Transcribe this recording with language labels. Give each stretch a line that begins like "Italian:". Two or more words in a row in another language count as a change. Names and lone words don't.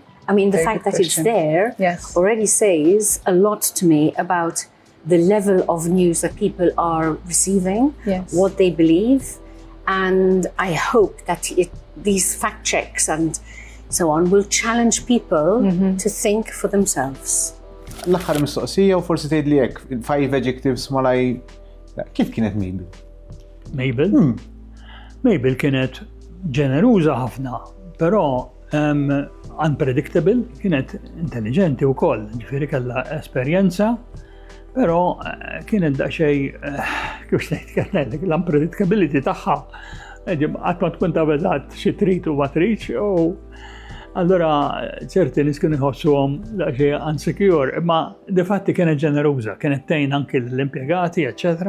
English: I mean, the fact that it's there already says a lot to me about the level of news that people are receiving, what they believe, and I hope that these fact-checks and so on will challenge people to think for themselves.
Maltese: L-aħħar mistoqsija u forsi tgħidli hekk 5 adjectives malaj kif kienet Mabel? Mabel? Mabel kienet ġeneruża ħafna, però unpredictable, kienet intelligenti wkoll, ġifieri kellha esperjenza, però kienet daqsxejn kif ngħid l-unpredictability tagħha qatt ma tkun taf eżatt xi trid u ma tridx, u allura ċerti nies kienu jħossuhom daqsxejn insecure, imma difatti kienet ġeneruża, kienet tgħin anke l-impjegati, eċċetera.